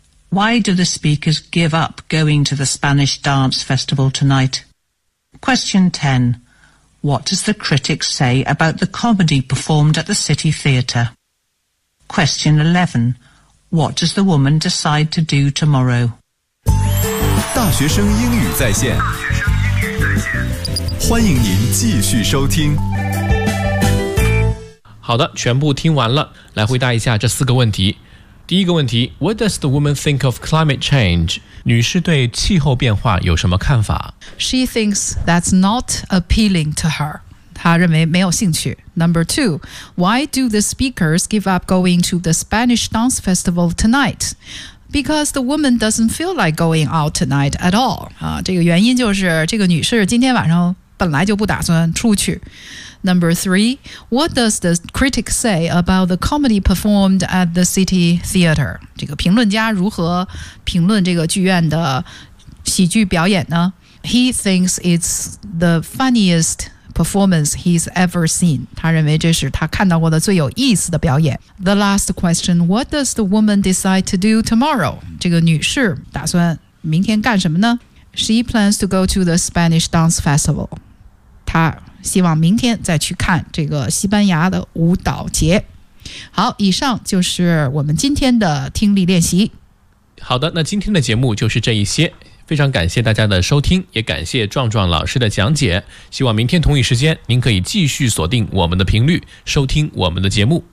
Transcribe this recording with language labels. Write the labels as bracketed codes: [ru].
[en] Why do the speakers give up going to the Spanish dance festival tonight? Question 10. What does the critic say about the comedy performed at the City Theatre? Question 11. What does the woman decide to do tomorrow? [zh] 大学生英语在线，欢迎您继续收听。好的，全部听完了，来回答一下这四个问题。第一个问题 [en] ，What does the woman think of climate change？ [zh] 女士对气候变化有什么看法 [en] ？She thinks that's not appealing to her。 [zh] 她认为没有兴趣。 [en] Number two, why do the speakers give up going to the Spanish dance festival tonight？ Because the woman doesn't feel like going out tonight at all. [zh] 这个原因就是这个女士今天晚上本来就不打算出去。 [en] Number three, what does the critic say about the comedy performed at the city theater? [zh] 这个评论家如何评论这个剧院的喜剧表演呢? [en] He thinks it's the funniest performance he's ever seen. [zh] 他认为这是他看到过的最有意思的表演。 [en] The last question, what does the woman decide to do tomorrow? [zh] 这个女士打算明天干什么呢? [en] She plans to go to the Spanish dance festival. [zh] 她希望明天再去看这个西班牙的舞蹈节。好，以上就是我们今天的听力练习。好的，那今天的节目就是这一些。非常感谢大家的收听，也感谢壮壮老师的讲解。希望明天同一时间，您可以继续锁定我们的频率，收听我们的节目。